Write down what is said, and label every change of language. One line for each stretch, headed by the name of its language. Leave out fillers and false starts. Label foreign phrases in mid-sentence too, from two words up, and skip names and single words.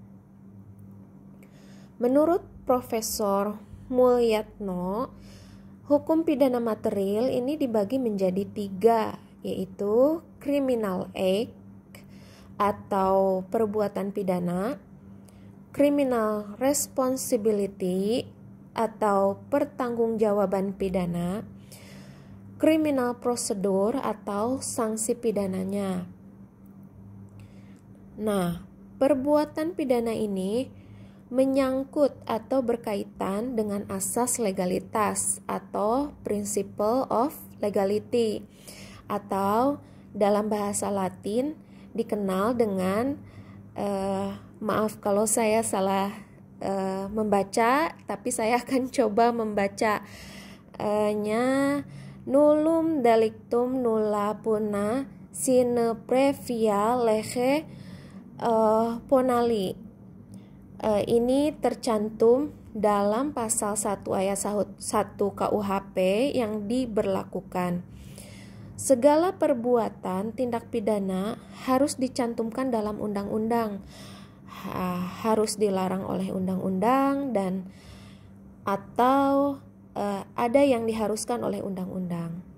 Indonesian: Menurut Profesor Mulyatno, hukum pidana material ini dibagi menjadi tiga, yaitu
English: criminal act
Indonesian: atau perbuatan pidana,
English: criminal responsibility
Indonesian: atau pertanggungjawaban pidana,
English: criminal procedure
Indonesian: atau sanksi pidananya. Nah, perbuatan pidana ini menyangkut atau berkaitan dengan asas legalitas atau
English: principle of legality,
Indonesian: atau dalam bahasa Latin dikenal dengan maaf kalau saya salah membaca, tapi saya akan coba membacanya
Latin: nullum delictum nulla puna sine previa lege ponali.
Indonesian: Ini tercantum dalam pasal 1 ayat 1 KUHP yang diberlakukan. Segala perbuatan tindak pidana harus dicantumkan dalam undang-undang, harus dilarang oleh undang-undang, dan atau ada yang diharuskan oleh undang-undang.